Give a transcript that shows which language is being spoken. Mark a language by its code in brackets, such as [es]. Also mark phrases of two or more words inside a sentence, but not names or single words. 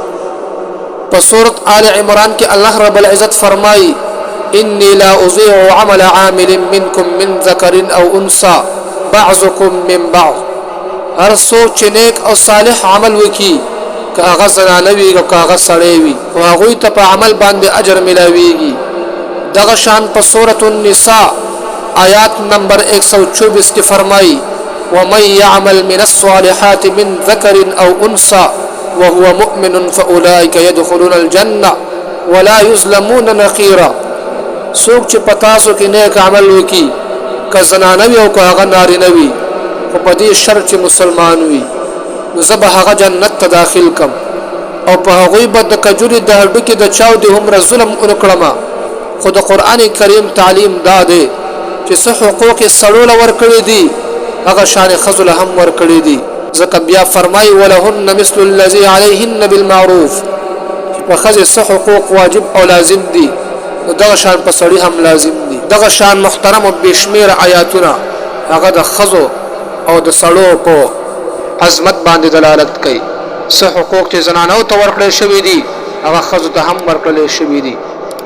[ps] په سورة آل عمران کې الله رب العزت فرمایي: [ar] انی لا اضیع عمل عامل منکم من ذکر او انثى بعضکم من بعض. [ps] هر څوک چې نیک او صالح عمل وکړي، که هغه زنانه وي او که هغه سړی وي، خو هغوی ته په عمل باندې اجر ملاویږي. دغه شان په سورة النساء آیات نمبر 124 کې فرمایي: [ar] ومن يعمل من الصالحات من ذكر او انثى وهو مؤمن فاولئك يدخلون الجنه ولا يظلمون نقيرا. [ps] څوک چې په تاسو کې نیک عمل وکړي، که زنانه وي او که هغه نارینه وي، خو په دې شرط چې مسلمان وي، نو زه به هغه جنت ته داخل کم او په هغوی به د کجوري د هډوکي د چاودې هومره ظلم ونه کړم. خو د قرآن کریم تعلیم دا دی چې څه حقوق یې سړو له ورکړي دي، هغه شان ښځو له هم ورکړي دي. ځکه بیا فرمایي: [ar] ولهن مثل الذي عليهن بالمعروف. [ps] چې په ښځې څه حقوق واجب او لازم دي، نو دغه شان په سړي هم لازم دي. دغه شان محترم او بېشمېره آیاتونه هغه د ښځو او د سړو په عظمت باندې دلالت کوي. څه حقوق چې زنانو ته ورکړل شوي دي، هغه ښځو ته هم ورکړل شوي دي.